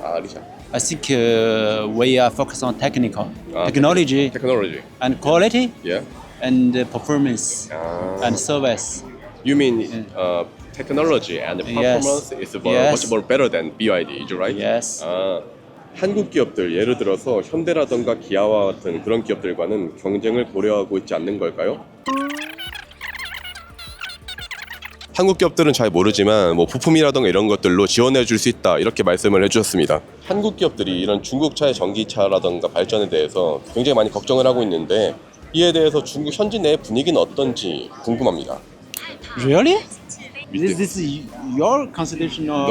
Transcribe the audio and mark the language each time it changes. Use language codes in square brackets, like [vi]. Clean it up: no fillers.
[en] Alicia. I think we are focused on technology, Technology. and quality, Yeah. and performance, and service. You mean technology and performance is much more better than BYD, is it right? Yes. [ko] 한국 기업들 예를 들어서 현대라던가 기아와 같은 그런 기업들과는 경쟁을 고려하고 있지 않는 걸까요? 한국 기업들은 잘 모르지만 뭐 부품이라던가 이런 것들로 지원해 줄 수 있다 이렇게 말씀을 해주셨습니다. 한국 기업들이 이런 중국차의 전기차라던가 발전에 대해서 굉장히 많이 걱정을 하고 있는데 이에 대해서 중국 현지 내 분위기는 어떤지 궁금합니다. [en] Really? This is your consideration or?